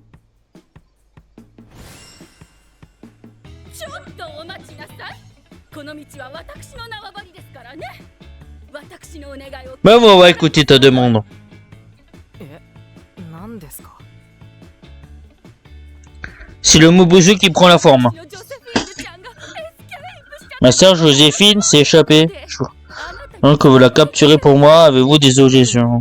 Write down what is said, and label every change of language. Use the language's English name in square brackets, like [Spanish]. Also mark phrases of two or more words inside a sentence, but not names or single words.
[Japanese] ちょっとお待ちなさい。この道は私の縄張りですからね。私のお願いを。 [French] Bah on va écouter ta demande. C'est le Mubuzu qui prend la forme. Ma sœur Joséphine s'est échappée. Donc que vous la capturez pour moi, avez-vous des objections?